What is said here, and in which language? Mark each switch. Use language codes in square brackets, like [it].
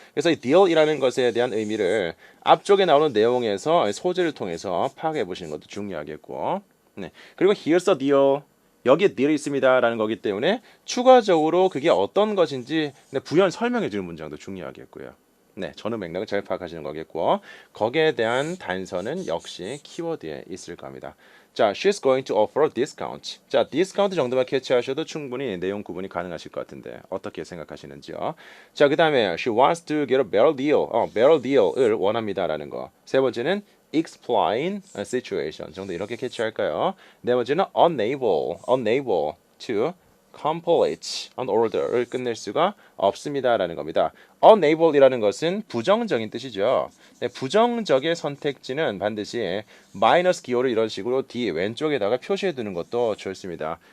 [ko] 그래서 이 deal이라는 것에 대한 의미를 앞쪽에 나오는 내용에서 소재를 통해서 파악해 보시는 것도 중요하겠고, 그리고 [en] here's the deal. [ko] 여기에 did이 있습니다라는 거기 때문에 추가적으로 그게 어떤 것인지 부연 설명해 주는 문장도 중요하겠고요. 네, 전후 맥락을 잘 파악하시는 거겠고 거기에 대한 단서는 역시 키워드에 있을 겁니다. [en] 자, she's going to offer a discount. [ko] 자, discount 정도만 캐치하셔도 충분히 내용 구분이 가능하실 것 같은데 어떻게 생각하시는지요? [en] 자, 그 다음에 she wants to get a better deal. [ko] better deal을 원합니다라는 거. 세 번째는 explain a situation 정도 이렇게 캐치할까요? 네 번째는 [en] unable to complete an order [ko] 를 끝낼 수가 없습니다라는 겁니다. unable이라는 것은 부정적인 뜻이죠. 네, 부정적의 선택지는 반드시 마이너스 기호를 이런 식으로 D 왼쪽에다가 표시해 두는 것도 좋습니다.